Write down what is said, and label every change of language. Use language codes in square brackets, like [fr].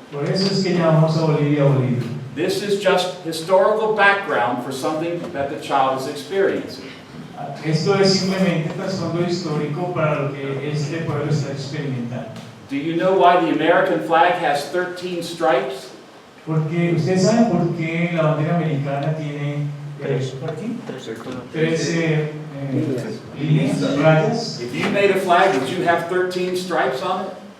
[es] Por eso es que llamamos a Bolivia Bolivia. [en] This is just historical background for something that the child is experiencing. [es] Esto es simplemente trasfondo histórico para lo que este pueblo está experimentando. [en] Do you know why the American flag has 13 stripes? [es] Porque ustedes saben por qué la bandera americana tiene 13 líneas, rayas. [en] If you made a flag, would you have 13 stripes on it?